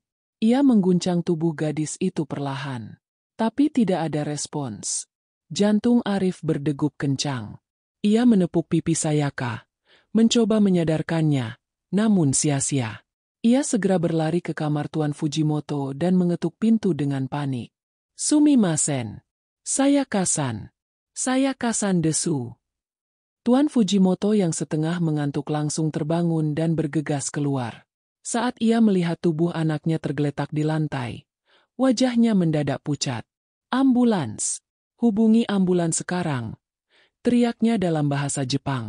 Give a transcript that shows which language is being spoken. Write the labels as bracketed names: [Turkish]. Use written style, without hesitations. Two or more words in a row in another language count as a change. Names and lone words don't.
[Indonesian] Ia mengguncang tubuh gadis itu perlahan. Tapi tidak ada respons. Jantung Arif berdegup kencang. Ia menepuk pipi Sayaka, mencoba menyadarkannya, namun sia-sia. Ia segera berlari ke kamar Tuan Fujimoto dan mengetuk pintu dengan panik. [Japanese] Sumimasen! Sayaka-san! Sayaka-san desu! [Indonesian] Tuan Fujimoto yang setengah mengantuk langsung terbangun dan bergegas keluar. Saat ia melihat tubuh anaknya tergeletak di lantai, wajahnya mendadak pucat. Ambulans! Hubungi ambulans sekarang, teriaknya dalam bahasa Jepang.